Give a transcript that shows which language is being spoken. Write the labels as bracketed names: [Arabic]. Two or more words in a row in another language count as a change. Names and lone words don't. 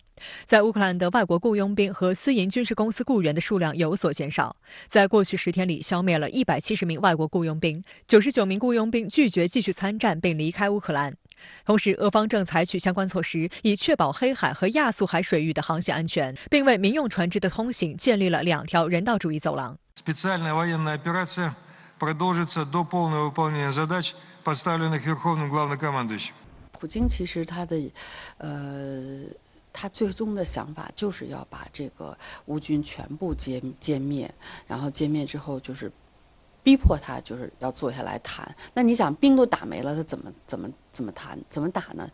[Chinese] 在乌克兰的外国雇佣兵和私营军事公司雇员的数量有所减少，在过去10天里消灭了170名外国雇佣兵，99名雇佣兵拒绝继续参战并离开乌克兰。同时，俄方正采取相关措施，以确保黑海和亚速海水域的航行安全，并为民用船只的通行建立了2条人道主义走廊。 [Russian] Специальная военная операция продолжится до полного выполнения задач, поставленных Верховным Главнокомандующим. [Chinese] 普京其实他最终的想法就是要把这个乌军全部歼灭，然后歼灭之后就是逼迫他就是要坐下来谈。那你想兵都打没了，他怎么谈怎么打呢？